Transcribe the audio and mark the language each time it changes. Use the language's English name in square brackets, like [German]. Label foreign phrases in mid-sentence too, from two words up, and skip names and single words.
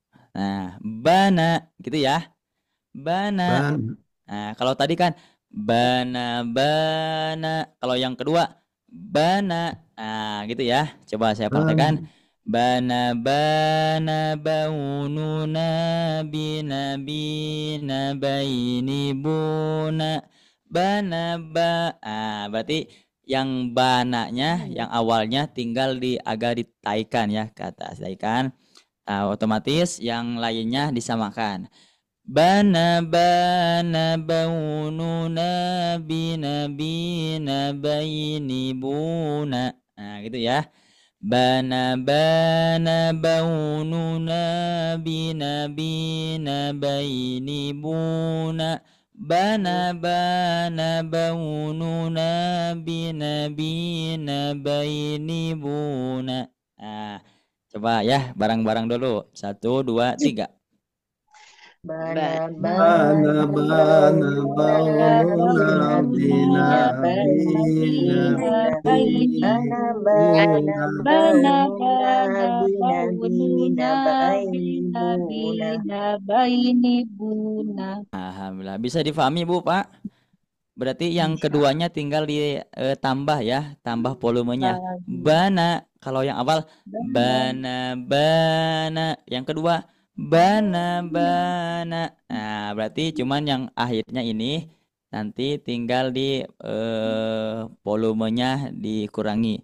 [Indonesian] Nah, bana gitu ya. Bana. Nah, kalau tadi kan bana. Kalau yang kedua bana. Nah, gitu ya. Coba saya praktekkan. Bana baununa bina baini buna. Berarti yang bananya yang awalnya tinggal agak ditaikan ya ke atas, taikan. Otomatis yang lainnya disamakan. Bana baununa bina baini buna. Nah, gitu ya. Bana baununa bina baini buna. Bana baununa bina baini buna. Nah, coba ya, barang-barang dulu. 1, 2, 3. Bana Bana baununa bina baini buna. Alhamdulillah. Bisa difahami Bu, Pak? Berarti yang keduanya tinggal ditambah ya, tambah volumenya. Bana, kalau yang awal bana. Yang kedua bana. Nah, berarti cuman yang akhirnya ini nanti tinggal di volumenya dikurangi.